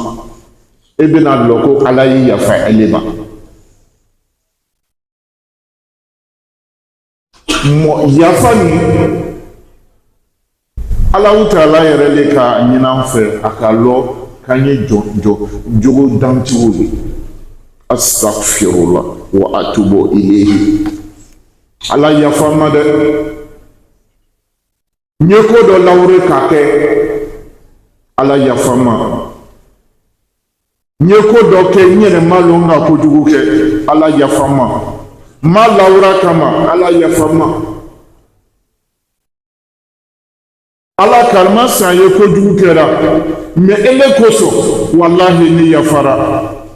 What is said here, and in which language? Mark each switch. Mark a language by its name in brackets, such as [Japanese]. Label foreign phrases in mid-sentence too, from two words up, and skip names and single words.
[Bambara] E bɛna dɔn ko ala y'i yafa ele ma. Yafa ni Allahu Taala yɛrɛ de ka ɲin'an fɛ a ka lɔ k'an ye jogo dantigiw ye. [Arabic] أستغفر الله وأتوب إليه. [Bambara] Ala yafa ma dɛ. N ye ko dɔ lawure k'a kɛ, ala yafa ma. N ye ko dɔ kɛ n yɛrɛ ma lɔn ka kojugu kɛ, ala yafa ma. Ma lawura kama, ala yafa ma. Ala karima san ye kojugu kɛra, mais ele kosɔn wallahi ni yafara.